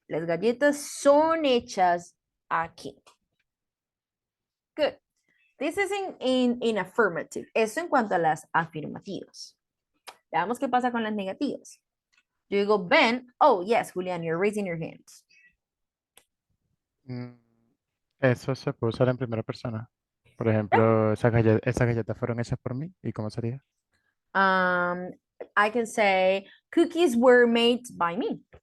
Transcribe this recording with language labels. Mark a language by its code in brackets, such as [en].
[es] Las galletas son hechas aquí. [en] Good. This is in affirmative. [es] Eso en cuanto a las afirmativas. Veamos qué pasa con las negativas. Yo digo, Ben. [en] Oh, yes, Julian, you're raising your hands. [es] Eso se puede usar en primera persona. Por ejemplo, esas galletas fueron hechas por mí. ¿Y cómo sería? [en] I can say, cookies were made by me.